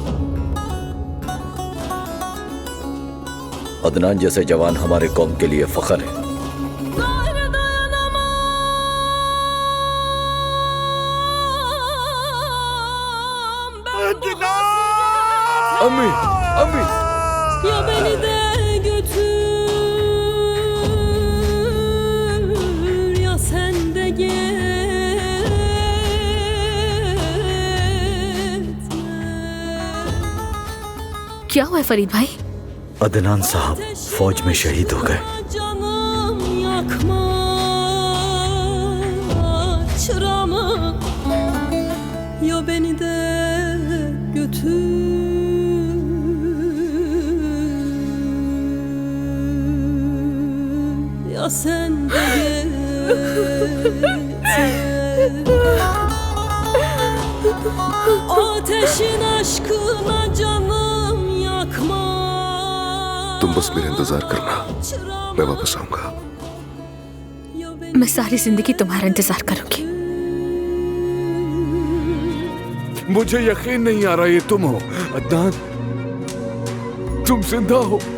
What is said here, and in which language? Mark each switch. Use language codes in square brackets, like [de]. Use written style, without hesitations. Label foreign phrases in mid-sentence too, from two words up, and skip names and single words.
[hi] अदनान जैसे जवान हमारे कौम के लिए फख्र है। अम्मी, अम्मी। [tr] Ya beni de götür, ya sen de gitme. [hi] क्या हुआ है फरीद भाई? अदनान साहब फौज में शहीद हो गए। [tr] Canım yakma çıramı, ya beni de götür. Ya sen de gitme. Ateşin aşkına canım yakma. [hi] तुम बस मेरा इंतजार करना, मैं वापस आऊंगा। [tr] Ya beni [hi] मैं सारी जिंदगी तुम्हारा इंतजार करूंगी। मुझे यकीन नहीं आ रहा ये तुम हो अदनान, तुम जिंदा हो।